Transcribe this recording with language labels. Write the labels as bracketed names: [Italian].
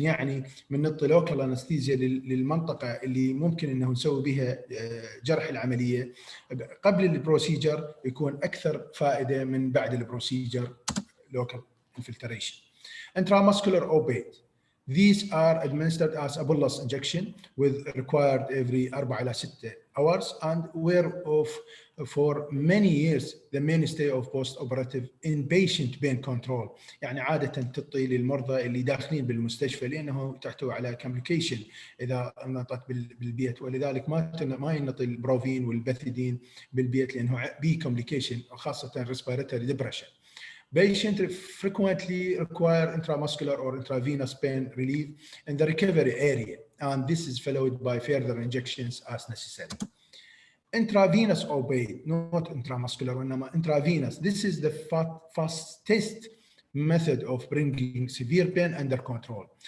[Arabic] يعني بنعطي local anesthesia للمنطقة اللي ممكن انه نسوي بها جرح العملية قبل البروسيجر، يكون اكثر فائدة من بعد البروسيجر [English] local infiltration. Intramuscular opiate. These are administered as a bolus injection with required every 4 إلى 6 hours and were for many years the mainstay of post-operative inpatient pain control. [Arabic] يعني عادة تعطي للمرضى اللي داخلين بالمستشفى لأنه تحتوي على complication إذا نطت بالبيت، ولذلك ما ينطي البروفين والبثيدين بالبيت لأنه بي complication وخاصة [English] respiratory depression. Patients frequently require intramuscular or intravenous pain relief in the recovery area, and this is followed by further injections as necessary. Intravenous opiate, not intramuscular, intravenous. This is the fastest method of bringing severe pain under control.